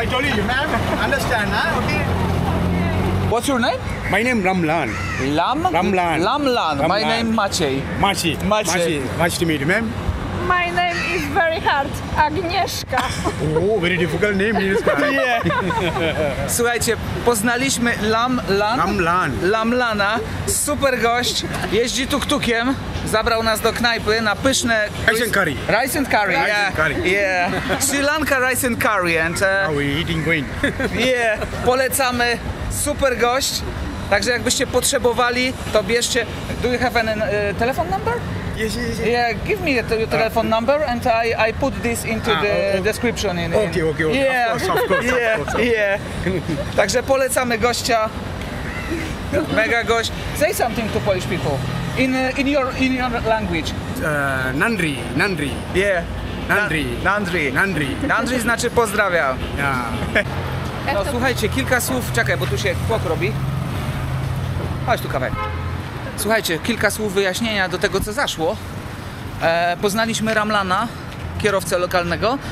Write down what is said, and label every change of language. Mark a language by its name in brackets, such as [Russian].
[English] I told you, ma'am, understand, huh? Okay. What's your name? My name Ramlan. Lamlan. Ramlan. My Ramlan. name Maciej. Machi. Maciej. Nice to meet you, ma'am. My name is very hard. Agnieszka. Oh, very difficult name in this guy. Yeah. [Polish] Słuchajcie, poznaliśmy Lamlana, super gość, jeździ tuk-tukiem, zabrał nas do knajpy na pyszne... [English] Rice and curry. Rice and curry, Rice yeah. and curry. Yeah. Sri Lanka rice and curry and... How we eating going? [Polish] Yeah, polecamy, super gość. Także jakbyście potrzebowali, to bierzcie... [English] Do you have a telephone number? Yes. Yeah, give me your telephone number and I put this into the description. Okay. Yeah, Of course. [Polish] yeah. Także polecamy gościa. Mega gość. [English] Say something to Polish people in your language. [Tamil] Nandri. [English] Yeah. [Tamil] Nandri. [Polish] Nandri znaczy pozdrawiam. [English] Yeah. [Polish] No słuchajcie, kilka słów. Czekaj, bo tu się tłok robi. Chodź tu kawałek. Słuchajcie, kilka słów wyjaśnienia do tego, co zaszło. Poznaliśmy Ramlana, kierowcę lokalnego.